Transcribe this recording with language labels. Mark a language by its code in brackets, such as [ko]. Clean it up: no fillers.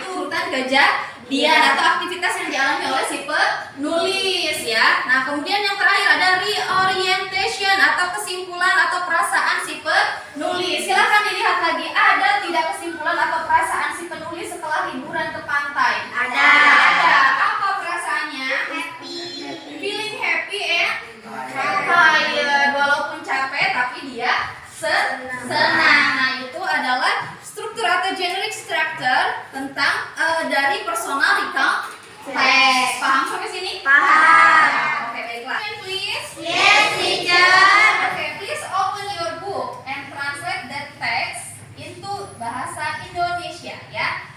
[id] Itu urutan kejadian atau aktivitas yang dialami oleh si penulis ya. Nah, kemudian yang terakhir ada reorientation atau kesimpulan atau perasaan si penulis. Silahkan dilihat lagi, ada tidak kesimpulan atau perasaan si penulis setelah liburan ke pantai? Ada. Apa perasaannya? [en] Happy. Feeling happy and tired. [id] Walaupun capek tapi dia senang. Nah, itu adalah struktur atau generic structure tentang dari personal recount text. Paham sampai sini? Paham. Oke, baiklah. [en] Please. Yes, teacher. Oke, please open your book and translate that text into bahasa Indonesia ya.